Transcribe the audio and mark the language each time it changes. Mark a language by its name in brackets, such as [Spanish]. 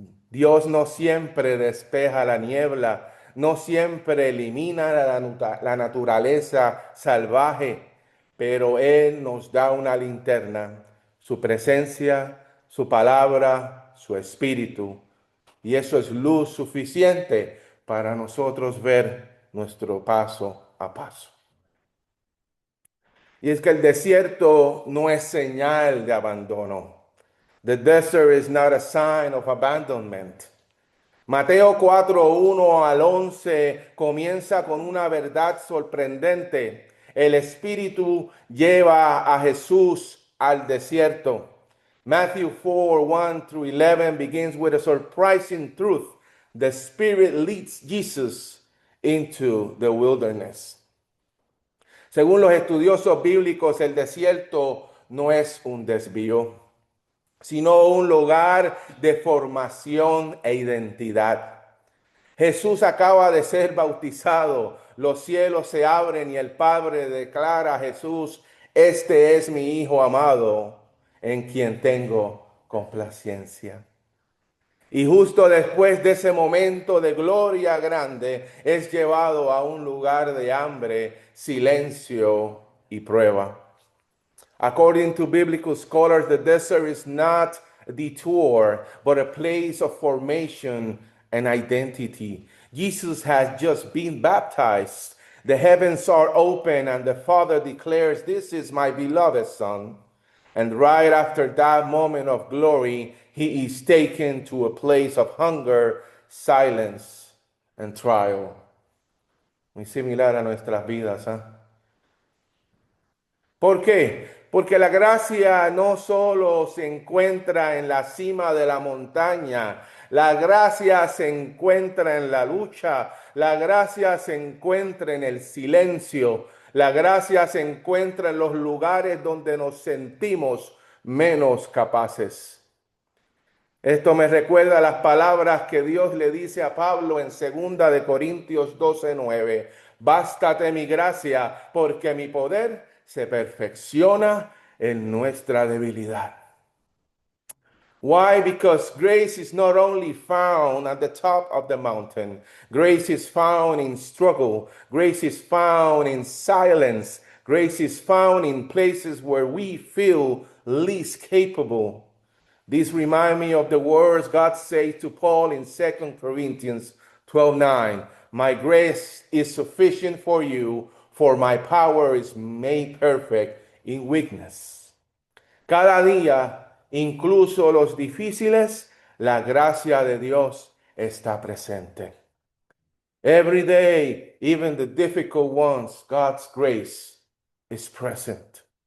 [Spanish] Dios no siempre despeja la niebla, no siempre elimina la naturaleza salvaje, pero Él nos da una linterna, su presencia, su palabra, su espíritu. Y eso es luz suficiente para nosotros ver nuestro paso a paso. Y es que el desierto no es señal de abandono. [English] The desert is not a sign of abandonment. [Spanish] Mateo 4, 1 al 11 comienza con una verdad sorprendente. El Espíritu lleva a Jesús al desierto. [English] Matthew 4, 1 through 11 begins with a surprising truth. The Spirit leads Jesus into the wilderness. [Spanish] Según los estudiosos bíblicos, el desierto no es un desvío, sino un lugar de formación e identidad. Jesús acaba de ser bautizado, los cielos se abren y el Padre declara a Jesús: este es mi Hijo amado, en quien tengo complacencia. Y justo después de ese momento de gloria grande, es llevado a un lugar de hambre, silencio y prueba. [English] According to biblical scholars, the desert is not a detour, but a place of formation and identity. Jesus has just been baptized. The heavens are open, and the Father declares, this is my beloved Son. And right after that moment of glory, he is taken to a place of hunger, silence, and trial. [Spanish] Muy similar a nuestras vidas, ¿eh? ¿Por qué? Porque la gracia no solo se encuentra en la cima de la montaña, la gracia se encuentra en la lucha, la gracia se encuentra en el silencio, la gracia se encuentra en los lugares donde nos sentimos menos capaces. Esto me recuerda las palabras que Dios le dice a Pablo en 2 Corintios 12:9. Bástate mi gracia, porque mi poder se perfecciona en nuestra debilidad. [English] Why? Because grace is not only found at the top of the mountain. Grace is found in struggle. Grace is found in silence. Grace is found in places where we feel least capable. These remind me of the words God says to Paul in 2 Corinthians 12:9. My grace is sufficient for you, for my power is made perfect in weakness. [Spanish] Cada día, incluso los difíciles, la gracia de Dios está presente. [English] Every day, even the difficult ones, God's grace is present.